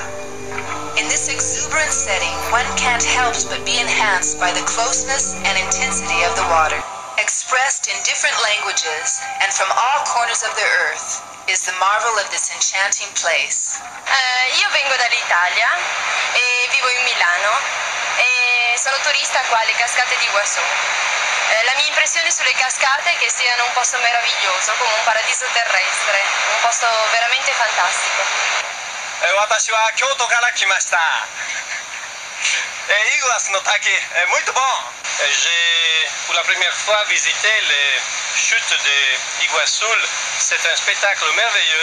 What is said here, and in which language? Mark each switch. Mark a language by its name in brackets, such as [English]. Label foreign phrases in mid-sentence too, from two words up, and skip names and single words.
[English] In this exuberant setting, one can't help but be enhanced by the closeness and intensity of the water. Expressed in different languages and from all corners of the earth is the marvel of this enchanting place. [Italian] Io vengo dall'Italia e vivo in Milano e sono turista qua alle cascate di Iguazu. La mia impressione sulle cascate è che siano un posto meraviglioso, come un paradiso terrestre, un posto veramente fantastico. [Japanese] 私は京都から来ました。イグアスの滝、 [Portuguese] muito bon. [French] J'ai pour la première fois visité les chutes de Iguazu. C'est un spectacle merveilleux.